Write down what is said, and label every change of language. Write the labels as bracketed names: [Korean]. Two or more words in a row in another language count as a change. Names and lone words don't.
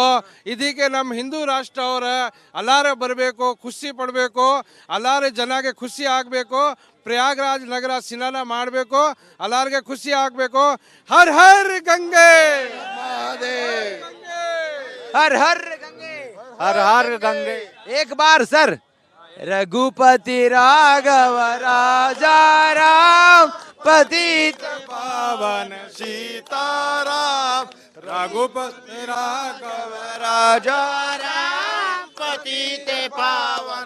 [Kannada] ಇದಕ್ಕೆ ನಮ್ಮ ಹಿಂದೂ ರಾಷ್ಟ್ರ ಅವರ ಎಲ್ಲರೂ ಬರಬೇಕು, ಖುಷಿ ಪಡಬೇಕು, ಎಲ್ಲರೂ ಜನಗೆ ಖುಷಿ ಆಗಬೇಕು. ಪ್ರಯಾಗರಾಜ್ ನಗರ ಸ್ನಾನ ಮಾಡಬೇಕು, ಎಲ್ಲರಿಗೆ ಖುಷಿ ಆಗಬೇಕು. ಹರ್ ಹರ್ ಗಂಗೆ ಮಹಾದೇವ್, ಹರ್ ಹರ್ ಗಂಗೆ, ಹರ್ ಹರ್ ಗಂಗೆ. [Hindi] एक बार सर. रघुपति राघव राजा राम पतित पावन सीताराम. रघुपति राघव राजा राम पतित पावन